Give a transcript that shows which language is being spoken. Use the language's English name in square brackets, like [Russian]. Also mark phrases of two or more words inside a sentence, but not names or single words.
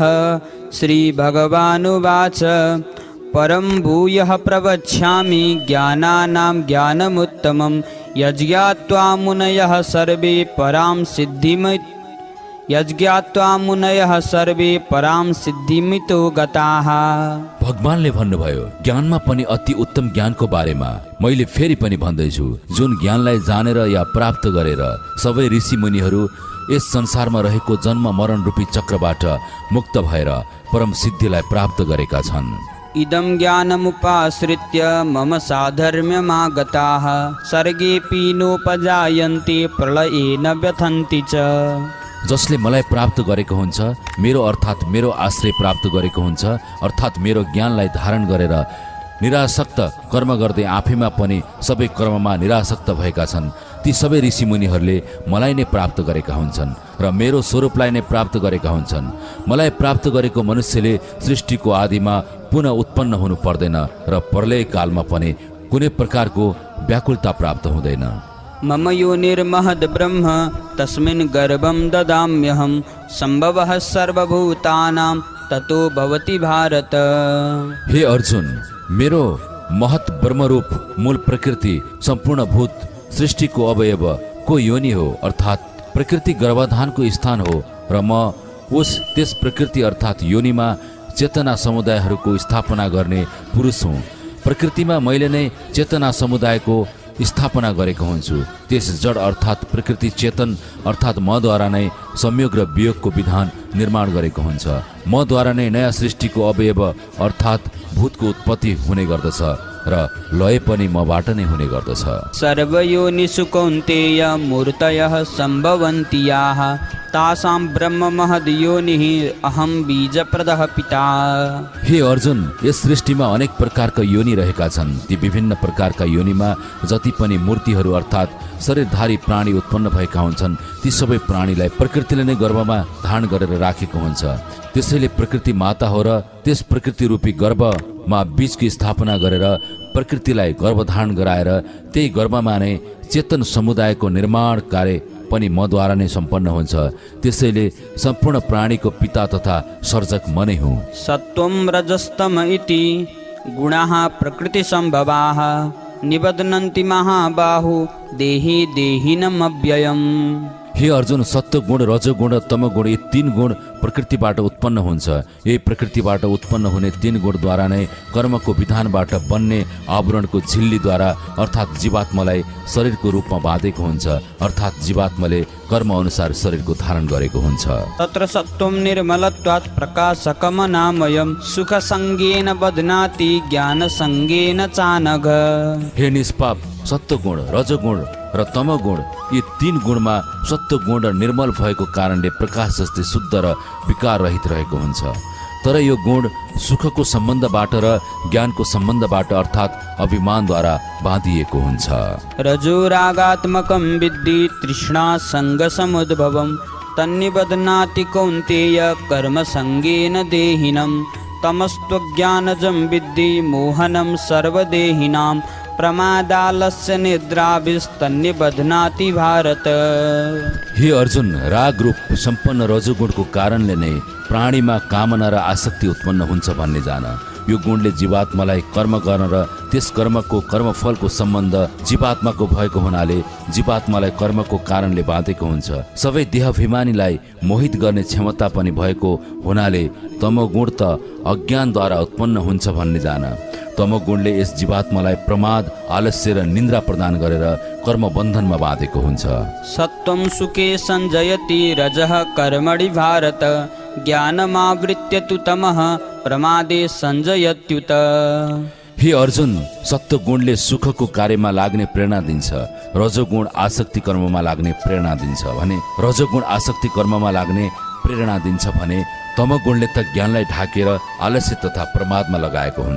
[Sanskrit] श्री भगवानुवाच परं भूयः प्रवक्ष्यामि ज्ञानानां ज्ञानमुत्तमं यज्ञात्वा मुनयः सर्वे परां सिद्धिमितो गताः। [Nepali] भगवानले भन्नुभयो ज्ञानमा पनि अति उत्तम ज्ञानको बारेमा मैले फेरि पनि भन्दैछु, जुन ज्ञानलाई जानेर या प्राप्त गरेर सबै ऋषि मुनिहरू यस संसारमा रहेको जन्म मरण रूपी चक्रबाट मुक्त भएर परम सिद्धिलाई प्राप्त गरेका छन्। [Sanskrit] इदं ज्ञानमुपाश्रित्य मम साधर्म्यमागताः सर्गेऽपि नोपजायन्ते प्रलये न व्यथन्ति च। [Nepali] जसले मलाई प्राप्त गरेको हुन्छ, मेरो अर्थात् मेरो आश्रय प्राप्त गरेको हुन्छ, अर्थात् मेरो ज्ञानलाई धारण गरेर निरासक्त कर्म गर्दै आफैमा पनि सबै कर्ममा निरासक्त भएका छन्, ती सबै ऋषि मुनिहरूले मलाई नै प्राप्त गरेका हुन्छन् र मेरो स्वरूपलाई नै प्राप्त गरेका हुन्छन्। मलाई प्राप्त गरेको मनुष्यले सृष्टिको आदिमा पुनः उत्पन्न हुनु पर्दैन र प्रलय कालमा पनि कुनै प्रकारको व्याकुलता प्राप्त हुँदैन। [Sanskrit] मम योनिर्महद् ब्रह्म तस्मिन् गर्भं ददाम्यहं सम्भवः सर्वभूतानां ततो भवति भारत। [Nepali] हे अर्जुन, मेरो महत् ब्रह्मरूप मूल प्रकृति सम्पूर्ण भूत सृष्टिको अवयव को योनि हो, अर्थात् प्रकृति गर्भाधानको स्थान हो र म त्यस प्रकृति अर्थात् योनिमा चेतना समुदायहरूको स्थापना गर्ने पुरुष हुँ। प्रकृतिमा मैले नै चेतना समुदायको स्थापना गरेको हुन्छु। त्यस जड अर्थात् प्रकृति चेतन अर्थात् मद्वारा नै संयोग र वियोगको विधान निर्माण गरेको हुन्छ। मद्वारा नै नयाँ सृष्टिको अवयव अर्थात् भूतको उत्पत्ति हुने गर्दछ र लय पनि मबाट नै हुने गर्दछ। [Sanskrit] सर्वयोनिषु कौन्तेय मूर्तयः सम्भवन्ति याः तासां ब्रह्म महद् योनिः अहं बीजप्रदः पिता। [Nepali] हे अर्जुन, यस सृष्टिमा अनेक प्रकारका योनि रहेका छन्। ती विभिन्न प्रकारका योनिमा जति पनि मूर्तिहरू अर्थात् शरीरधारी प्राणी उत्पन्न भएका हुन्छन्, ती सबै प्राणीलाई प्रकृतिले नै गर्भमा धारण गरेर राखेको हुन्छ। त्यसैले प्रकृति माता हो र त्यस प्रकृति रूपी गर्भमा बीजको स्थापना गरेर प्रकृतिलाई गर्भधारण गराएर त्यही गर्भमा नै चेतन समुदायको निर्माण कार्य पनि मद्वारा नै सम्पन्न हुन्छ। त्यसैले सम्पूर्ण प्राणीको पिता तथा सर्जक म नै हुँ। [Sanskrit] सत्वं रजस्तम इति गुणाः प्रकृति सम्भवाः निबध्नन्ति महाबाहु देहि देहिनमव्ययम्। [Nepali] हे अर्जुन, सत्व गुण, रजोगुण र तमगुण यी तीन गुण प्रकृतिबाट उत्पन्न हुन्छ। यही प्रकृतिबाट उत्पन्न हुने तीन गुणद्वारा नै कर्मको विधानबाट बन्ने आवरणको झिल्लीद्वारा अर्थात् जीवात्मालाई शरीरको रूपमा बाँधेको हुन्छ, अर्थात् जीवात्माले कर्म अनुसार शरीरको धारण गरेको हुन्छ। [Sanskrit] तत्र सत्वं निर्मलत्वात् प्रकाशकमनामयं सुखसङ्गेन बध्नाति ज्ञानसङ्गेन चानघ। [Nepali] हे निष्पाप, सत्वगुण, रजोगुण र तमगुण यी तीन गुणमा सत्वगुण र निर्मल भएको कारणले प्रकाश जस्तै शुद्ध र विकार रहित रहेको हुन्छ। तर यो गुण सुखको सम्बन्धबाट र ज्ञानको सम्बन्धबाट अर्थात् अभिमानद्वारा बाँधिएको हुन्छ। [Sanskrit] रजोरागात्मकं विद्धि तृष्णा सङ्गसमुद्भवं तन्निबध्नाति कौन्तेय कर्मसङ्गेन देहिनं तमस्त्वज्ञानजं विद्धि मोहनं सर्वदेहिनां प्रमादालस्य निद्राभिस्तन्निबध्नाति भारत। [Nepali] हे अर्जुन, राग रूप सम्पन्न रजोगुणको कारणले नै प्राणीमा कामना र आसक्ति उत्पन्न हुन्छ भन्ने जान। यो गुणले जीवात्मालाई कर्म गर्न र त्यस कर्मको कर्मफलको सम्बन्ध जीवात्माको भएको हुनाले जीवात्मालाई कर्मको कारणले बाँधेको हुन्छ। सबै देहाभिमानीलाई मोहित गर्ने क्षमता पनि भएको हुनाले तमोगुण त अज्ञानद्वारा उत्पन्न हुन्छ भन्ने जान। तमोगुणले यस जीवात्मालाई प्रमाद, आलस्य र निन्द्रा प्रदान गरेर कर्म बन्धनमा बाँधेको हुन्छ। [Sanskrit] सत्वं सुखे सञ्जयति रजः कर्मणि भारत ज्ञानमावृत्य तु तमः प्रमादे सञ्जयत्युत। [Nepali] हे अर्जुन, सत्वगुणले सुखको कार्यमा लाग्ने प्रेरणा दिन्छ, रजोगुण आसक्ति कर्ममा लाग्ने प्रेरणा दिन्छ भने रजोगुण आसक्ति कर्ममा लाग्ने प्रेरणा दिन्छ भने तमगुणले त ज्ञानलाई ढाकेर आलस्य तथा प्रमादमा लगाएको हुन्छ।